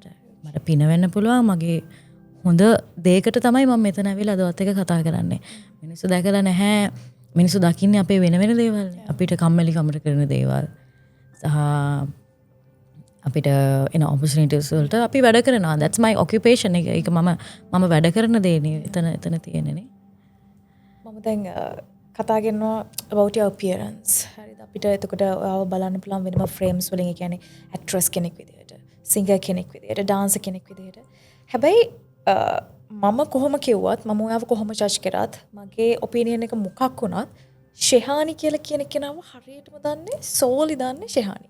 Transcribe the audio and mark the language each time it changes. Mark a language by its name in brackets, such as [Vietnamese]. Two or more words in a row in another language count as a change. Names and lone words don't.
[Sinhala] මට පින වෙන්න පුළුවන් මගේ හොඳ දෙයකට තමයි මම මෙතන ඇවිල්ලා අදවත් එක කතා කරන්නේ. මිනිස්සු දැකලා නැහැ. මිනිස්සු දකින්නේ අපේ වෙන වෙන දේවල්. අපිට කම්මැලි කමට කරන දේවල්. සහ අපිට එන opportunities වලට අපි වැඩ කරනවා. [English] That's my occupation [Sinhala] එක. ඒක මම වැඩ කරන දේනේ එතන තියෙන්නේ. මම දැන් කතා කරනවා [English] about your appearance. [Sinhala] හරිද? අපිට එතකොට ආව බලන්න පුළුවන් වෙනම frames වලින්. ඒ කියන්නේ actress කෙනෙක් විදියට, singer කෙනෙක් විදියට, dancer කෙනෙක් විදියට. හැබැයි මම කොහොම කිව්වත් මම ඔයාව කොහොම ජජ් කරත් මගේ ඔපිනියන් එක මොකක් වුණත් ශෙහානි කියලා කියන කෙනාව හරියටම දන්නේ සෝලි දන්නේ ශෙහානි.